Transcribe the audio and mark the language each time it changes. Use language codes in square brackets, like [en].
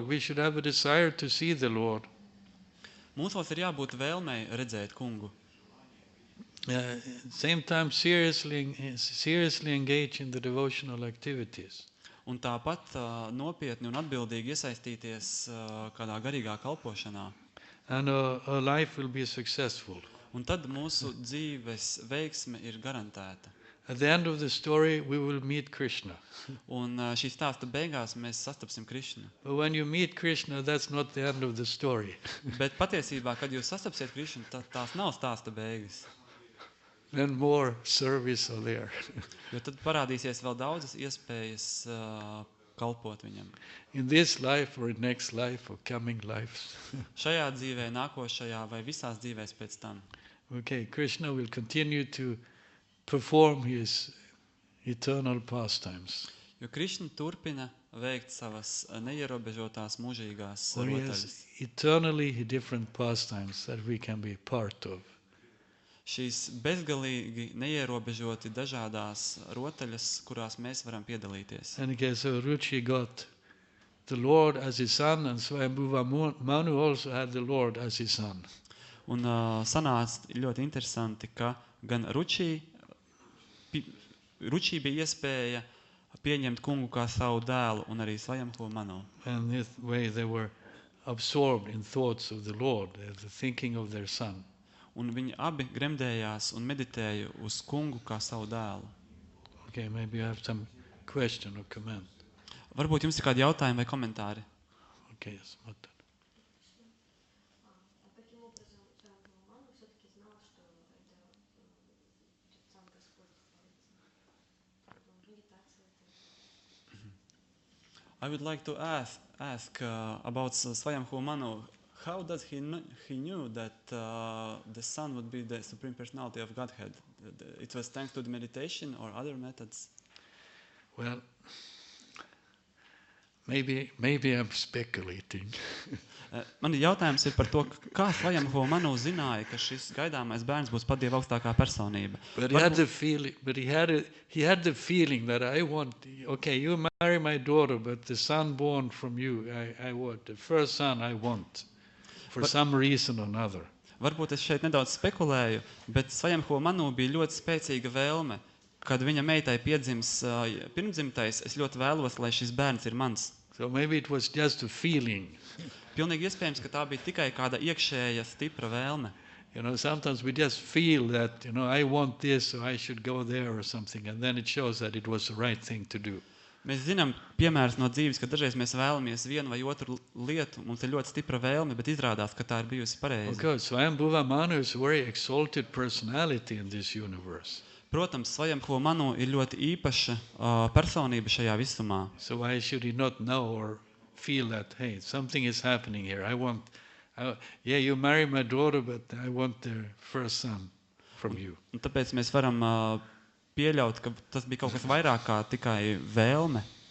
[en] We should have a desire to see the Lord. [lv] Mūsos ir jābūt vēlmei redzēt kungu. [en] Same time seriously engage in the devotional activities. [lv] Un tāpat nopietni un atbildīgi iesaistīties kādā garīgā kalpošanā. [en] And our life will be successful. [lv] Un tad mūsu dzīves veiksme ir garantēta. [en] At the end of the story, we will meet Krishna. [lv] Un šī stāsta beigās mēs sastapsim Krišnu. [en] But when you meet Krishna, that's not the end of the story. [lv] Bet patiesībā, kad jūs sastapsiet Krišnu, tās nav stāsta beigas. [en] Then more service are there. [lv] Jo tad parādīsies vēl daudzas iespējas kalpot viņam. [en] In this life or in next life or coming lives. [lv] Šajā dzīvē, nākošajā vai visās dzīvēs pēc tam. [en] Okay, Krishna will continue to perform his eternal pastimes. [lv] Jo Krišna turpina veikt savas neierobežotās mūžīgās [en] Or he [lv] rotaļas. [en] has eternally different pastimes that we can be part of. [lv] Šīs bezgalīgi neierobežoti dažādās rotaļas, kurās mēs varam piedalīties. [en] And okay, so Ruchi got the Lord as his son, and Swayambhuva Manu also had the Lord as his son. [lv] Un sanāca ļoti interesanti, ka gan Ruči bija iespēja pieņemt kungu kā savu dēlu, un arī Swayambhuva Manu. [en] And this way they were absorbed in thoughts of the Lord, the thinking of their son. [lv] Un viņi abi gremdējās un meditēja uz kungu kā savu dēlu. [en] Okay, maybe you have some question or comment. [lv] Varbūt jums ir kādi jautājumi vai komentāri? [en] Okay, Smita. [ru] Каким образом Роман все-таки знал, что это сам Господь творится? Медитация это. [en] I would like to ask about Swayambhuva Manu. How does he knew that the Son would be the Supreme Personality of Godhead? It was thanks to the meditation or other methods? Well, maybe I'm speculating. [lv] Man jautājums ir par to, kā Swami Manu zināja, ka šis gaidāmais bērns būs pat Dieva augstākā personība. [en] But he had the feeling. But he had the feeling that I want. Okay, you marry my daughter, but the son born from you, I want the first son. I want, for some reason or another. [lv] Varbūt es šeit nedaudz spekulēju, bet Swami Manu bija ļoti spēcīga vēlme, kad viņa meitai piedzims pirmdzimtais. Es ļoti vēlos, lai šis bērns ir mans. [en] So maybe it was just a feeling. [lv] Pilnīgi iespējams, ka tā bija tikai kāda iekšēja stipra vēlme. [en] Sometimes we just feel that, I want this, so I should go there or something, and then it shows that it was the right thing to do. [lv] Mēs zinām piemērus no dzīves, ka dažreiz mēs vēlamies vienu vai otru lietu, mums ir ļoti stipra vēlme, bet izrādās, ka tā ir bijusi pareiza. [en] Okay, Swami Manu is a very exalted personality in this universe. [lv] Protams, Swami Manu ir ļoti īpaša personība šajā visumā. [en] So why should he not know or feel that, hey, something is happening here. You marry my daughter, but I want the first son from you. [lv] Un tāpēc mēs varam pieļaut, ka tas bija kaut kas vairāk kā tikai vēlme.